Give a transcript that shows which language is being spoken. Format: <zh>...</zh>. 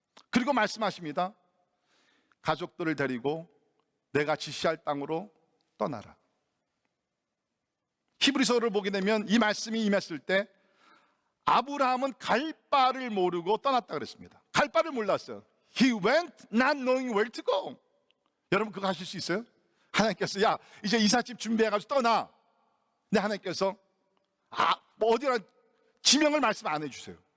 <ko>그리고 말씀하십니다. 가족들을 데리고 내가 지시할 땅으로 떠나라. 히브리서를 보게 되면 이 말씀이 임했을 때 아브라함은 갈 바를 모르고 떠났다 그랬습니다. 갈 바를 몰랐어요.</ko> <en>He went not knowing where to go.</en> <ko>여러분 그거 하실 수 있어요? 하나님께서 야 이제 이삿짐 준비해가지고 떠나. 근데 하나님께서 어디라 지명을 말씀 안 해주세요.</ko>